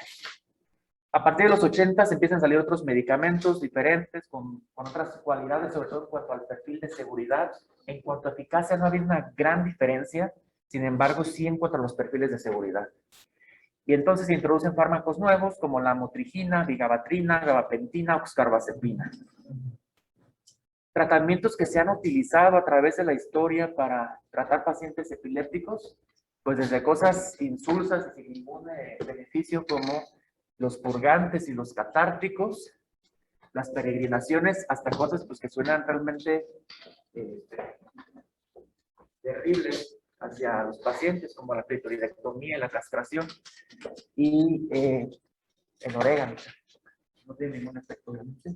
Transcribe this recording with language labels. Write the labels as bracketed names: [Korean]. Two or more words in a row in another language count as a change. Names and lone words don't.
[Spanish] A partir de los 80 empiezan a salir otros medicamentos diferentes, con otras cualidades, sobre todo en cuanto al perfil de seguridad. En cuanto a eficacia, no había una gran diferencia, sin embargo, sí en cuanto a los perfiles de seguridad. Y entonces se introducen fármacos nuevos como la motrigina, vigabatrina, gabapentina o carbazepina. Tratamientos que se han utilizado a través de la historia para tratar pacientes epilépticos, pues desde cosas insulsas y sin ningún beneficio como los purgantes y los catárticos, las peregrinaciones, hasta cosas pues que suenan realmente terribles hacia los pacientes, como la clitoridectomía y la castración, y el orégano, no tiene ningún efecto obviamente.